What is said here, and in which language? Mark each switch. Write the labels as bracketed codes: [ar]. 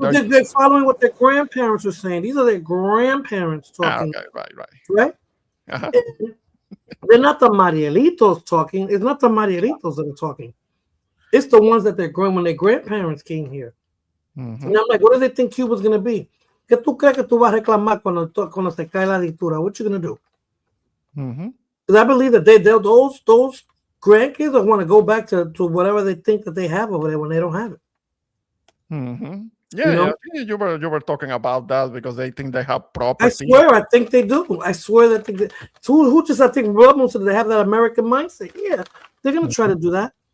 [en] they're following what their grandparents were saying. These are their grandparents talking. Right? They're not the Marielitos talking. It's not the Marielitos that are talking. It's the ones that when their grandparents came here. And I'm like, what do they think Cuba's going to be? [es] ¿Qué tú crees que tú vas a reclamar cuando se cae la dictadura? [en] What you going to do? Because I believe that those grandkids will want to go back to whatever they think that they have over there when they don't have it. Yeah, you were talking about that because they think they have property. I swear, I think they do. I swear that they who just I think Blood Moon said they have that American mindset. Yeah, they're gonna try to do that.